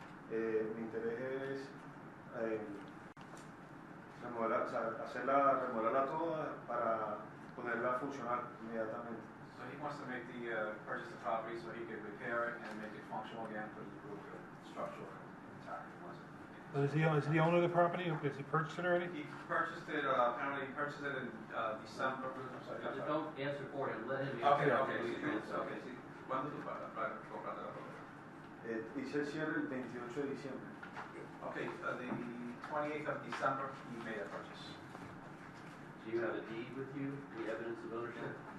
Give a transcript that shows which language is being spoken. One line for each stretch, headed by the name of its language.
Spanish: Mi interés es remodelarla toda para ponerla a funcionar inmediatamente.
English: So he wants to make purchase the property so he can repair it and make it functional again, put the roof and structural intact. He wants it. Is he the owner of the property? Has he purchased it already? He purchased it, apparently he purchased it in December. I'm sorry, Just don't answer for him. Let him Okay, answer.
Spanish: okay. Sí. ¿Cuándo tú para comprar la propiedad? Hice el cierre el 28 de diciembre.
English: Okay, the 28th of December, he made a purchase. Do you have a deed with you, the evidence of ownership?